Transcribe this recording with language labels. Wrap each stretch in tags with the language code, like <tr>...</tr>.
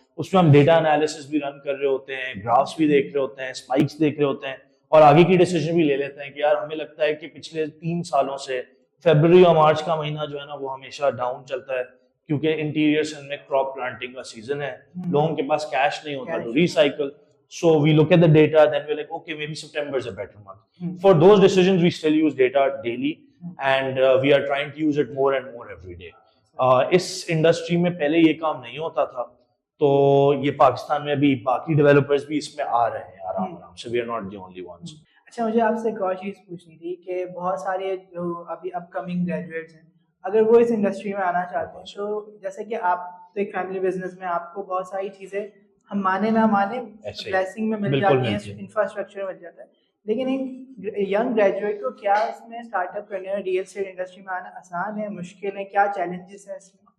<ur>اس میں ہم data analysis بھی رن کر رہے ہوتے ہیں, گرافس بھی دیکھ رہے ہوتے ہیں, اسپائکس دیکھ رہے ہوتے ہیں, اور آگے کی ڈیسیجن بھی لے لیتے ہیں کہ یار ہمیں لگتا ہے کہ پچھلے 3 سالوں سے فیبرری اور مارچ کا مہینہ جو ہے نا وہ ہمیشہ ڈاؤن چلتا ہے, کیونکہ انٹیریئر سندھ میں کراپ پلانٹنگ کا سیزن ہے, لوگوں کے پاس کیش نہیں ہوتا to recycle.</ur> <en>So we look at the data, then we're like, okay, maybe September is a better month. For those decisions, we still use data daily, and we are trying to use it more and more every day.</en> <ur>اس industry میں پہلے یہ کام نہیں ہوتا تھا, تو یہ پاکستان میں ابھی باقی ڈیولپرز بھی اس میں آ رہے ہیں آرام آرام سے.</ur> <en>We are not the only ones.</en> <ur>اچھا, مجھے آپ سے ایک اور چیز پوچھنی تھی کہ بہت سارے جو ابھی اپ کمنگ گریجویٹس ہیں, اگر وہ اس انڈسٹری میں آنا چاہتے ہیں, تو جیسے کہ آپ تو ایک فیملی بزنس میں آپ کو بہت ساری چیزیں ہم مانے نہ مانے بلیسنگ میں مل جاتی ہیں, انفراسٹرکچر مل جاتا ہے, لیکن ایک ینگ گریجویٹ کو کیا اس میں اسٹارٹ اپ کرنے میں, ریئل اسٹیٹ انڈسٹری میں آنا آسان ہے, مشکل ہے, کیا چیلنجز ہیں اس میں؟</ur>